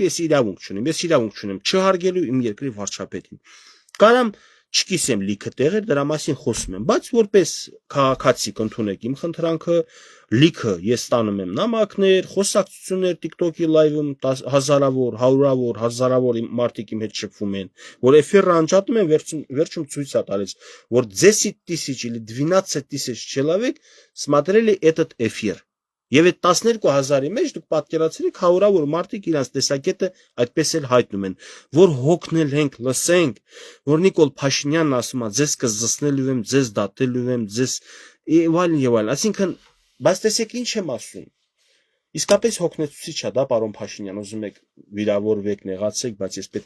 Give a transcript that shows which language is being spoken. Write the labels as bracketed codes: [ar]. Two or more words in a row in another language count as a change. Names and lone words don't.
[hy] ես իրավունք չունեմ չհարգելու իմ երկրի վարչապետին։ Կարամ չկիսեմ լիքը տեղեր, դրա մասին խոսում եմ, բայց որպես քաղաքացի կընդունեք իմ խնդրանքը, լիքը ես ստանում եմ նամակներ, խոսակցություններ TikTok-ի լայվում հազարավոր մարդիկ իմ հետ շփվում են, որ էֆիրը անջատում են, վերջում ցույց է տալիս, որ [ru] 10 тысяч или 12 тысяч человек смотрели этот эфир, [hy] Եվ այդ 12000-ի մեջ դուք պատկերացրեք հարյուրավոր մարդիկ իրենց տեսակետը այդպես էլ հայտնում են, որ հոգնել ենք, լսենք, որ Նիկոլ Փաշինյանն ասում է, ձեզ կզսնելու եմ, ձեզ դատելու եմ, ձեզ եւ այլն, այսինքն, բայց տեսեք ինչ եմ ասում։ Իսկապես հոգնեցուցիչ է դա, պարոն Փաշինյան, ուզում եք վիրավորվեք, նեղացեք, բայց ես պետքա